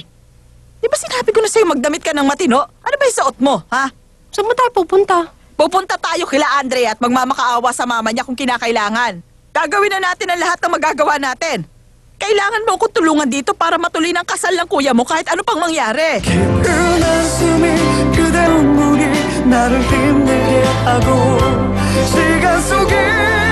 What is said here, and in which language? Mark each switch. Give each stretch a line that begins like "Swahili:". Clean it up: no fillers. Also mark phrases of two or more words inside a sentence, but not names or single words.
Filipino: Di ba sinabi ko na sa'yo magdamit ka ng matino? Ano ba yung suot mo, ha? Saan mo tayo pupunta? Pupunta tayo kila Andrea at magmamakaawa sa mama niya kung kinakailangan. Gagawin na natin ang lahat ng magagawa natin. Kailangan mo akong tulungan dito para matuloy ng kasal ng kuya mo kahit ano pang mangyari.
Korean: 그 한숨이 그대 눈물이 나를 힘들게 하고 시간 속에